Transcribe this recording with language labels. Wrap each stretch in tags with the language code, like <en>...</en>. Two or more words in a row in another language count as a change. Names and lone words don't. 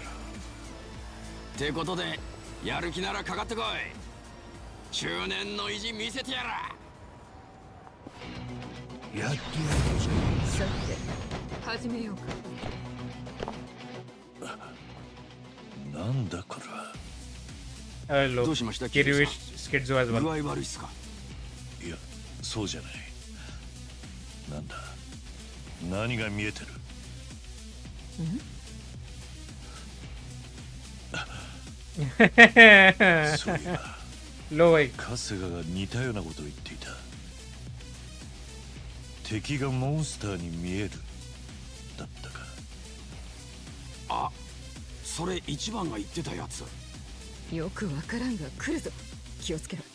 <ja>ってことでやる気ならかかってこい。中年の意地見せてやら。やっとやろうぜ。さて始めようか。なんだこれは。 Hello. どうしました？</ja> <en>Kiryu is schizo as</en> <ja>具</ja> <en>well.</en> <ja>合悪いっすか？いや、そうじゃない。なんだ。何が見えてる？そういえば。</ja> <hi>लो भाई.</hi> <ja>春日が似たようなことを言っていた。敵がモンスターに見えるだったか。あ、それ一番が言ってたやつ。よくわからんが来るぞ。気をつけろ。</ja>